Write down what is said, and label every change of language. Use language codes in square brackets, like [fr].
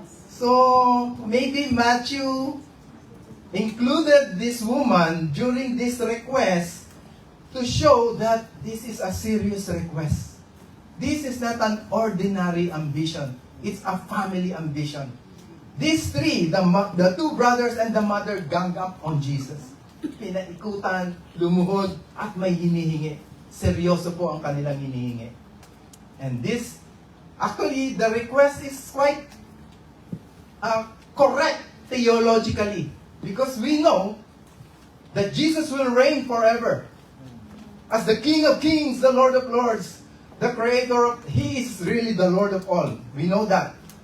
[en] So, maybe Matthew included this woman during this request to show that this is a serious request. This is not an ordinary ambition. It's a family ambition. These three, the two brothers and the mother, gang up on Jesus. [tl] Pinaikutan, lumuhod, at may hinihingi. Seryoso po ang kanilang hinihingi. [en] And this, actually, the request is quite correct theologically. Because we know that Jesus will reign forever. as the King of Kings, the Lord of Lords, the Creator of, He is really the Lord of all. We know that.